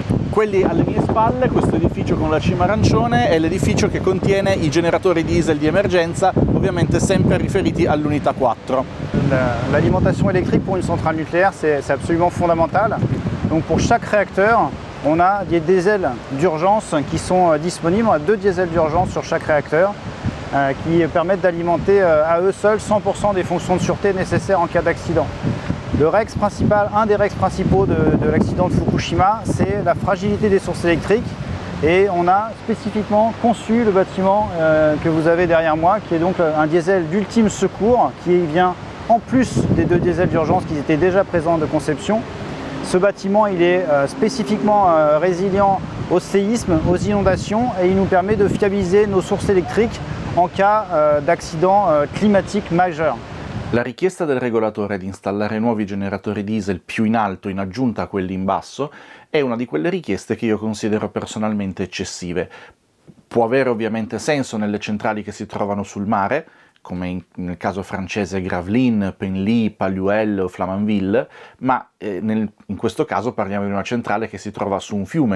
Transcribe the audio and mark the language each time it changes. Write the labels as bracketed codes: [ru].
[it] Quelli alle mie spalle, questo edificio con la cima arancione, è l'edificio che contiene i generatori diesel di emergenza, ovviamente sempre riferiti all'unità 4. [fr] L'alimentation électrique pour une centrale nucléaire, c'est absolument fondamental. Donc pour chaque réacteur, on a des diesels d'urgence qui sont disponibles. On a 2 diesels d'urgence sur chaque réacteur qui permettent d'alimenter à eux seuls 100% des fonctions de sûreté nécessaires en cas d'accident. Le Rex principal, un des Rex principaux de l'accident de Fukushima, c'est la fragilité des sources électriques, et on a spécifiquement conçu le bâtiment que vous avez derrière moi, qui est donc un diesel d'ultime secours, qui vient en plus des 2 diesels d'urgence qui étaient déjà présents de conception. Ce bâtiment, il est spécifiquement résilient au séisme, aux inondations, et il nous permet de fiabiliser nos sources électriques en cas d'accident climatique majeur. [it] La richiesta del regolatore di installare nuovi generatori diesel più in alto in aggiunta a quelli in basso è una di quelle richieste che io considero personalmente eccessive. Può avere ovviamente senso nelle centrali che si trovano sul mare, come nel caso francese Gravelines, Penly, Paluel o Flamanville, ma in questo caso parliamo di una centrale che si trova su un fiume.